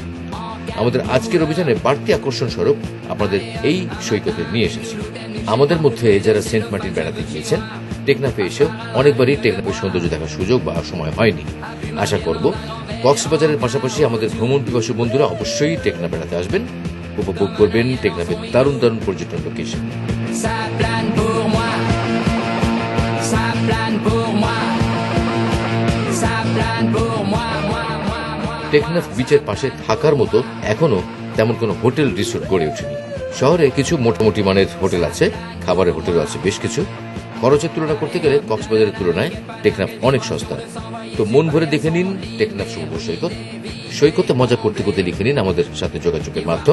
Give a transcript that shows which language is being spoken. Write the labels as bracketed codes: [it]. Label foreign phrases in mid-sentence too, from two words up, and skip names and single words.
[bn] আমাদের আজকের অভিযানে বাড়তি আকর্ষণ স্বরূপ আপনাদের এই সৈকতে নিয়ে এসেছি। আমাদের মধ্যে যারা সেন্ট মার্টিন বেড়াতে গিয়েছেন, টেকনাফে এসেও অনেকবারই টেকনাফের সৌন্দর্য দেখার সুযোগ বা সময় হয়নি। আশা করব কক্সবাজারের পাশাপাশি আমাদের ভ্রমণ পিপাসু বন্ধুরা অবশ্যই টেকনাফ বেড়াতে আসবেন, উপভোগ করবেন টেকনাফের দারুণ দারুণ পর্যটন লোকেশন। [fr] Ça plane pour moi, ça plane pour moi, ça plane pour moi, moi, moi, moi. [bn] টেকনাফ বিচের পাশে থাকার মতো এখনো তেমন কোনো হোটেল রিসোর্ট গড়ে ওঠেনি। শহরে কিছু মোটামুটি মানের হোটেল আছে, খাবারের হোটেলও আছে বেশ কিছু। খরচের তুলনা করতে গেলে কক্সবাজারের তুলনায় টেকনাফ অনেক সস্তা। তো মন ভরে দেখে নিন টেকনাফ সমুদ্র সৈকত। সৈকতে মজা করতে করতে লিখে নিন আমাদের সাথে যোগাযোগের মাধ্যম।